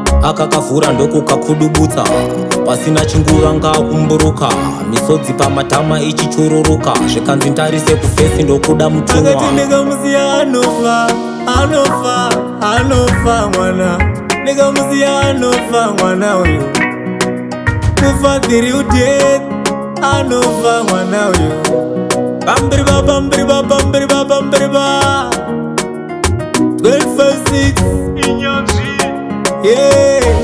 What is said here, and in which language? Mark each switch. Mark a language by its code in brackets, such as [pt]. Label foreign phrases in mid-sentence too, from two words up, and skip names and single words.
[sn] Akakavhura ndokukakudubutsa. Pasina chinguva ngakumburuka. Misodzi pamatama ichichururuka. Zvikanzi ntarise kufesi ndokuda mutumwa. Akati ndikamusiya anofa, anofa, anofa mwana. Ndikamusiya anofa mwana uyu. [en] Kufa through death, [sn] anofa mwana uyu. Bambiriba, bambiriba, bambiriba, bambiriba. [en] Twelve five six. Inyanzi. Yeah.